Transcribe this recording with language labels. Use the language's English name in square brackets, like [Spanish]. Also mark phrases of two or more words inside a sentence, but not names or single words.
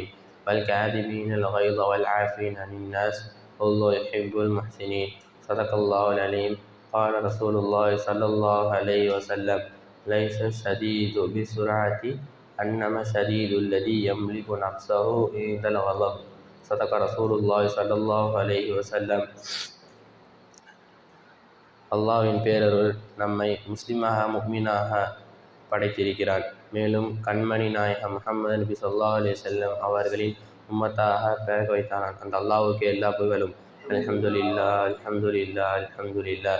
[Arabic] والكاظمين الغيظ والعافين عن الناس والله يحب المحسنين. صدق الله العليم. قال رسول الله صلى الله عليه وسلم: ليس الشديد بسرعة أنما الشديد الذي يملك نفسه عند الغضب. صدق رسول الله صلى الله عليه وسلم. [Tamil] அல்லாஹ்வின் பேரருள் நம்மை முஸ்லிமாக முஃமினாக படைத்திருக்கிறான். மேலும் கண்மணி நாயகம் முஹம்மது நபி [Arabic] صلى الله عليه وسلم [Tamil] அவர்களின் உம்மத்தாக பிறக்க வைத்தானான். அந்த அல்லாஹ்வுக்கு எல்லா புகழும். [Arabic] الحمد لله الحمد لله الحمد لله.